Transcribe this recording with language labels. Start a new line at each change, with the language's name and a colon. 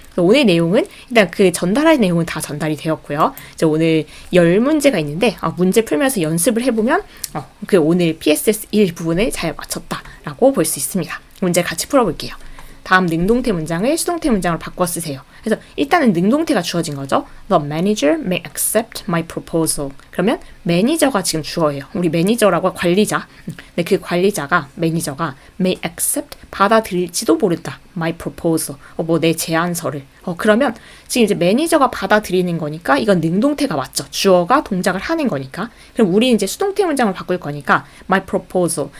Korean: 오늘 내용은 일단 그 전달할 내용은 다 전달이 되었고요. 이제 오늘 10문제가 있는데 문제 풀면서 연습을 해보면 그 오늘 PSS 1 부분을 잘 맞췄다라고 볼 수 있습니다. 문제 같이 풀어볼게요. 다음 능동태 문장을 수동태 문장으로 바꿔 쓰세요. 그래서 일단은 능동태가 주어진 거죠.
English: The manager may accept my proposal.
Korean: 그러면 매니저가 지금 주어예요. 우리 매니저라고 관리자. 근데 그 매니저가
English: may accept
Korean: 받아들일지도 모른다.
English: my proposal.
Korean: 뭐 내 제안서를. 그러면 지금 이제 매니저가 받아들이는 거니까 이건 능동태가 맞죠. 주어가 동작을 하는 거니까. 그럼 우리 이제 수동태 문장을 바꿀 거니까
English: my proposal.